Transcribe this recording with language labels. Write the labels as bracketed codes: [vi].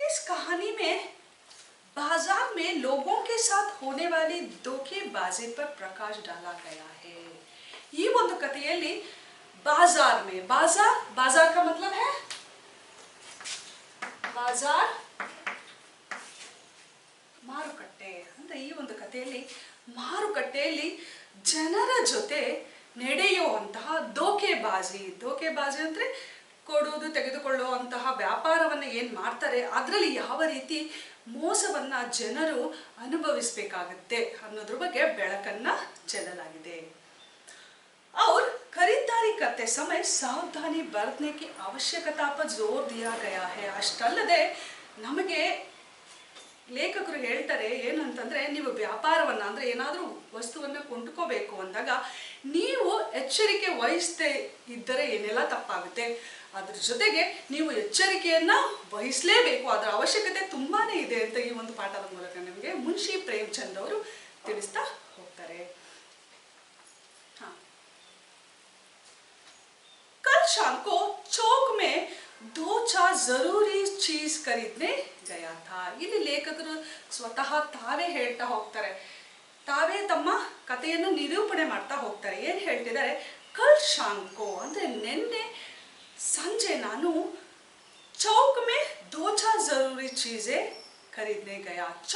[hi] कहानी में बाजार में लोगों के साथ होने वाली धोखेबाजी पर प्रकाश डाला गया है. [kn] ये ಒಂದು ಕಥೆಯಲ್ಲಿ [hi] बाजार में, बाजार का मतलब है बाजार [kn] ಮಾರುಕಟ್ಟೆ ಅಂದ್ರೆ ಈ ಒಂದು ಕಥೆಯಲ್ಲಿ ಮಾರುಕಟ್ಟೆಯಲ್ಲಿ ಜನರ ಜೊತೆ ನಡೆಯುವಂತಹ ಧೋಕೆಬಾಜಿ ಅಂದ್ರೆ ಕೊಡುವುದು ತೆಗೆದುಕೊಳ್ಳುವಂತಹ ವ್ಯಾಪಾರವನ್ನು ಏನು ಮಾಡ್ತಾರೆ ಅದರಲ್ಲಿ ಯಾವ ರೀತಿ ಮೋಸವನ್ನ ಜನರು ಅನುಭವಿಸಬೇಕಾಗುತ್ತೆ ಅನ್ನೋದ್ರ ಬಗ್ಗೆ ಬೆಳಕನ್ನ ಚೆಲ್ಲಲಾಗಿದೆ. [hi] और खरीदारी करते समय सावधानी बरतने की आवश्यकता पर जोर दिया गया है. [kn] ಅಷ್ಟಲ್ಲದೆ ನಮಗೆ ಲೇಖಕರು ಹೇಳ್ತಾರೆ ಏನಂತಂದ್ರೆ, ನೀವು ವ್ಯಾಪಾರವನ್ನ ಅಂದ್ರೆ ಏನಾದರೂ ವಸ್ತುವನ್ನ ಕೊಂಡ್ಕೋಬೇಕು ಅಂದಾಗ ನೀವು ಎಚ್ಚರಿಕೆ ವಹಿಸದೇ ಇದ್ದರೆ ಏನೆಲ್ಲ ತಪ್ಪಾಗುತ್ತೆ, ಅದ್ರ ಜೊತೆಗೆ ನೀವು ಎಚ್ಚರಿಕೆಯನ್ನ ವಹಿಸಲೇಬೇಕು, ಅದರ ಅವಶ್ಯಕತೆ ತುಂಬಾನೇ ಇದೆ ಅಂತ ಈ ಒಂದು ಪಾಠದ ಮೂಲಕ ನಮಗೆ ಮುನ್ಷಿ ಪ್ರೇಮಚಂದ್ ಅವರು ತಿಳಿಸ್ತಾ ಹೋಗ್ತಾರೆ. [hi] कल शाम को चौक में 2-4 जरूरी चीज खरीदने गया था. [kn] ಇಲ್ಲಿ ಲೇಖಕರು ಸ್ವತಃ ತಾವೇ ಹೇಳ್ತಾ ಹೋಗ್ತಾರೆ, ತಾವೇ ತಮ್ಮ ಕಥೆಯನ್ನು ನಿರೂಪಣೆ ಮಾಡ್ತಾ ಹೋಗ್ತಾರೆ. ಏನ್ ಹೇಳ್ತಿದ್ದಾರೆ, ಕಲ್ ಶಾಮ್ ಕೋ ಅಂದ್ರೆ ನಿನ್ನೆ ಸಂಜೆ ನಾನು ಚೌಕ್ ಮೇ [hi] 2-4 जरूरी चीजें खरीदने गया.